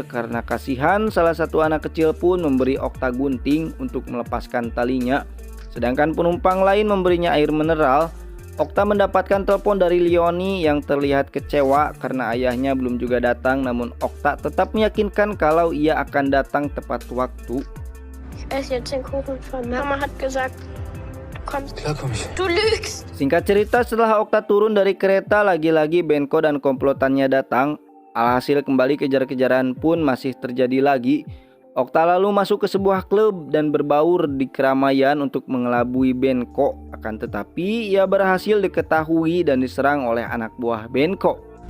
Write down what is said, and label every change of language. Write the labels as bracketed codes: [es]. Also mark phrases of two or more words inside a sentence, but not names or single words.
[id] Karena kasihan, salah satu anak kecil pun memberi Okta gunting untuk melepaskan talinya. Sedangkan penumpang lain memberinya air mineral. Okta mendapatkan telepon dari Leoni yang terlihat kecewa karena ayahnya belum juga datang. Namun Okta tetap meyakinkan kalau ia akan datang tepat waktu. [de] Ich esse jetzt den Kuchen von Mama hat gesagt, du kommst. Klar komm ich. Du lügst! [id] Singkat cerita, setelah Okta turun dari kereta, lagi-lagi Benko dan komplotannya datang. Alhasil kembali kejar-kejaran pun masih terjadi lagi. Okta lalu masuk ke sebuah klub dan berbaur di keramaian untuk mengelabui Benko. Akan tetapi ia berhasil diketahui dan diserang oleh anak buah Benko.